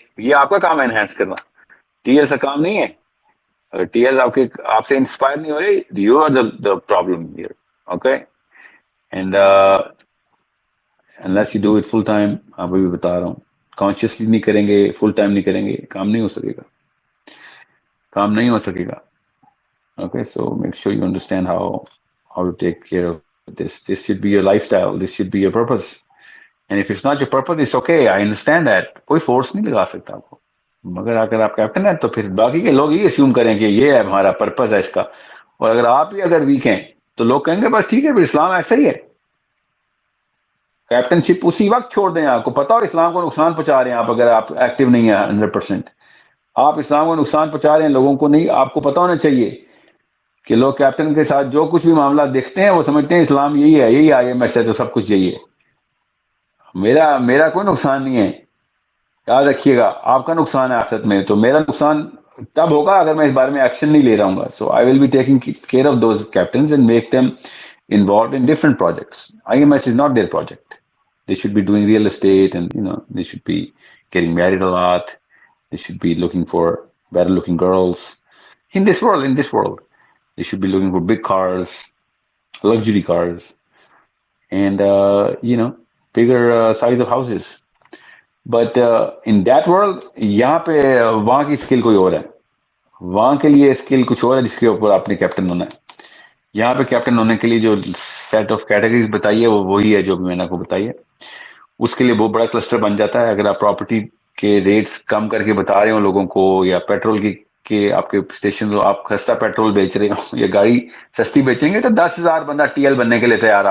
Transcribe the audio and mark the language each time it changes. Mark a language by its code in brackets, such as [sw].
[ur] یہ آپ کا کام ہے انہینس کرنا، ٹی ایل کا کام نہیں ہے. اگر ٹی ایل آپ سے انسپائر نہیں ہو رہی، [en] You are the problem here. Okay and unless you do it full time، [ur] آپ ابھی بتا رہا ہوں کانشیسلی نہیں کریں گے، فل ٹائم نہیں کریں گے، کام نہیں ہو سکے گا، کام نہیں ہو سکے گا. [en] Okay so make sure you understand how to take care of this should be your lifestyle, this should be your purpose. And if it's not your purpose, it's okay, I understand that. [ur] کوئی force نہیں لگا سکتا آپ کو، مگر اگر آپ captain ہیں تو پھر باقی کے لوگ یہ اسیوم کریں کہ یہ ہے ہمارا پرپز ہے اس کا. اور اگر آپ ہی اگر ویک ہیں تو لوگ کہیں گے بس ٹھیک ہے پھر اسلام ایسا ہی ہے. کیپٹن شپ اسی وقت چھوڑ دیں، آپ کو پتا ہو اسلام کو نقصان پہنچا رہے ہیں آپ، اگر آپ ایکٹیو نہیں ہیں 100%. آپ اسلام کو نقصان پہنچا رہے ہیں لوگوں کو نہیں. آپ کو پتا ہونا چاہیے کہ لوگ کیپٹن کے ساتھ جو کچھ بھی معاملہ دیکھتے ہیں وہ سمجھتے ہیں اسلام یہی ہے، یہی آئی ایم ایس ہے تو سب کچھ یہی ہے. میرا کوئی نقصان نہیں ہے، یاد رکھیے گا. آپ کا نقصان ہے آخرت میں، تو میرا نقصان تب ہوگا اگر میں اس بارے میں ایکشن نہیں لے رہا ہوں گا. [en] So I will be taking care of those captains and make them involved in different projects. IMS is not their project. They should be doing real estate and they should be getting married a lot. They should be looking for better looking girls in this world. They should be looking for big cars, luxury cars, and bigger size of houses. But in that world, [ur] یہاں پہ وہاں کی skill کوئی اور ہے، وہاں کے لیے اسکل کچھ اور ہے جس کے اوپر آپ نے کیپٹن ہونا ہے. یہاں پہ کیپٹن ہونے کے لیے جو سیٹ آف کیٹیگریز بتائی ہے وہ وہی ہے جو میں نے آپ کو بتائی ہے. اس کے لیے بہت بڑا کلسٹر بن جاتا ہے. اگر آپ پراپرٹی کے ریٹس کم کر کے بتا رہے ہو لوگوں کو، یا پیٹرول کے آپ کے اسٹیشن آپ سستا پیٹرول بیچ رہے ہو یا گاڑی سستی بیچیں گے، تو 10,000 بندہ ٹی ایل بننے کے لیے تیار.